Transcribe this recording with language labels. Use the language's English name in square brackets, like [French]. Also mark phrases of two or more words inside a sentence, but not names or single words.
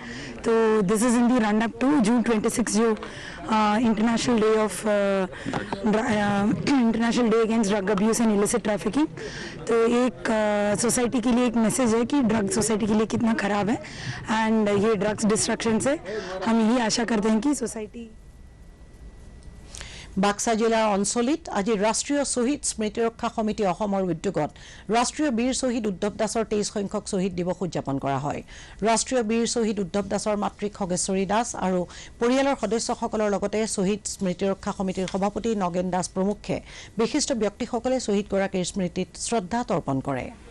[English] तो this is in the run up to June 26 जो International Day against Drug Abuse and Illicit Trafficking। [Hindi] तो एक सोसाइटी के लिए एक मैसेज है कि ड्रग सोसाइटी के लिए कितना ख़राब है, एंड ये [English] drugs destruction [Hindi] से हम यही आशा करते हैं कि सोसाइटी [Assamese] বাক্সা জিলাৰ অঞ্চলিত আজি ৰাষ্ট্ৰীয় শ্বহীদ স্মৃতি ৰক্ষা সমিতি অসমৰ উদ্যোগত ৰাষ্ট্ৰীয় বীৰ শ্বহীদ উদ্ধৱ দাসৰ 23 সংখ্যক শ্বহীদ দিৱস উদযাপন কৰা হয় ৰাষ্ট্ৰীয় বীৰ শ্বহীদ উদ্ধৱ দাসৰ মাতৃক খগেশ্বৰী দাস আৰু পৰিয়ালৰ সদস্যসকলৰ লগতে শ্বহীদ স্মৃতি ৰক্ষা সমিতিৰ সভাপতি নগেন দাস প্ৰমুখ্যে বিশিষ্ট ব্যক্তিসকলে শ্বহীদ গৰাকীৰ স্মৃতিত শ্ৰদ্ধা তৰ্পণ কৰে